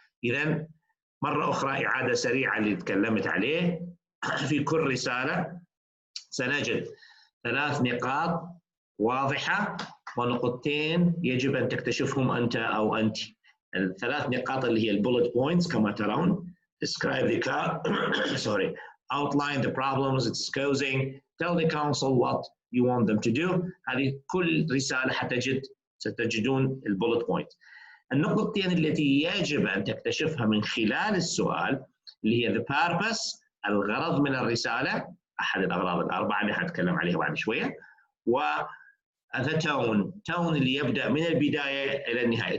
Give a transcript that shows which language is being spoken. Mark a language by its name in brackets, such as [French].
[Arabic] إذن مرة أخرى إعادة سريعة اللي تكلمت عليه. في كل رسالة سنجد 3 نقاط واضحة ونقطتين يجب أن تكتشفهم أنت أو أنت. ال3 نقاط اللي هي البولت بوينتس كما ترون. [English] describe the car sorry outline the problems it's causing, tell the council what you want them to do. [Arabic] هذه كل رسالة ستجدون البولت بوينت. النقطتين التي يجب أن تكتشفها من خلال السؤال اللي هي the purpose، الغرض من الرسالة، أحد الأغراض الأربعة اللي حنتكلم عليها بعد شوية، و the tone اللي يبدأ من البداية إلى النهاية.